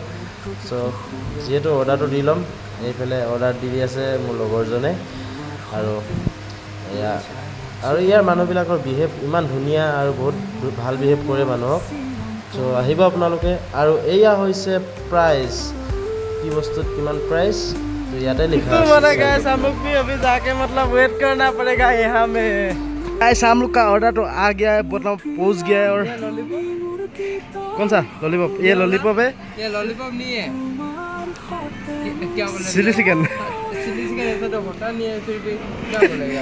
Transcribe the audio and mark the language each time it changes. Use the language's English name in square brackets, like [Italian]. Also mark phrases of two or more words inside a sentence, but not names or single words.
[Assamese] চ' যিহেতু অৰ্ডাৰটো দি ল'ম, এইফালে অৰ্ডাৰ দি আছে মোৰ লগৰজনে। আৰু ইয়াৰ মানুহবিলাকৰ বিহেভ ইমান ধুনীয়া, আৰু বহুত ভাল বিহেভ কৰে মানুহক। চ' আহিব আপোনালোকে। আৰু এয়া হৈছে প্ৰাইচ, কি বস্তুত কিমান প্ৰাইচ তো ইয়াতে লিখা আছে। [Hindi] गाइस हम लोग भी अभी जाके मतलब वेट करना पड़ेगा यहाँ में। गाइस हम लोग का ऑर्डर तो आ गया है, मतलब पहुँच गया है। और कौन सा लॉलीपॉप? ये लॉलीपॉप है, ये लॉलीपॉप नहीं है। क्या बोला? [English] chili chicken, chili chicken [Hindi] ऐसा तो होता नहीं है, फिर भी क्या बोलेगा?